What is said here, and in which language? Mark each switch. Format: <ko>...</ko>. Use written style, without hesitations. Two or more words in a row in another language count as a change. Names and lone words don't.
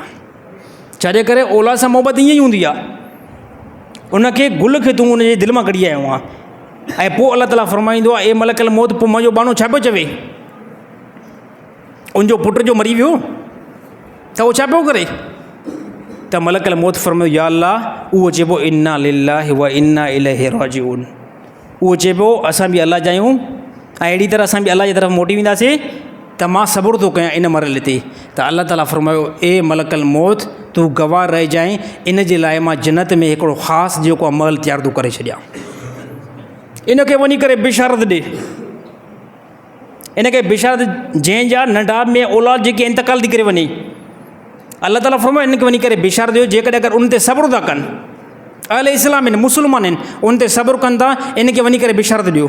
<sd>छाजे करे औलाद सां मोहबत ईअं ई हूंदी आहे, उनखे गुल खे तूं उनजे दिलि मां कढी आयो आहे। ऐं पोइ अलाह ताला फरमाईंदो आहे, ए</sd> <ar>ملك الموت</ar> <sd>पोइ मुंहिंजो बानो छा पियो चवे, उनजो पुट जो मरी वियो त उहो छा पियो करे, त</sd> <ar>ملك الموت</ar> <sd>फरमायो</sd> <ar>يا الله,</ar> <sd>उहो चइबो</sd> <ar>إنا لله وإنا إليه راجعون,</ar> <sd>उहो चइबो असां बि अलाह जा आहियूं ऐं अहिड़ी तरह असां बि अलाह जी तरफ़ मोटी वेंदासीं, त मां सब्र थो कयां इन मरहले ते। त अलाह ताला फरमायो, ए</sd> <ar>ملك الموت</ar> <sd>तूं गवाह रहिजांइ, इन जे लाइ मां जन्नत में हिकिड़ो ख़ासि जेको आहे महल तयारु थो करे छॾियां, इनखे वञी करे बिशारत ॾे, इनखे बिशारत जंहिंजा नंढा में औलाद जेके इंतकाल थी करे वञे, अलाह ताला फरमायो इनखे वञी करे बिशारत ॾियो, जेकॾहिं अगरि उन ते सब्र था कनि, अहले इस्लाम आहिनि, मुस्लमान आहिनि, उन ते सब्र कनि था, इनखे वञी करे बिशारत ॾियो।</sd>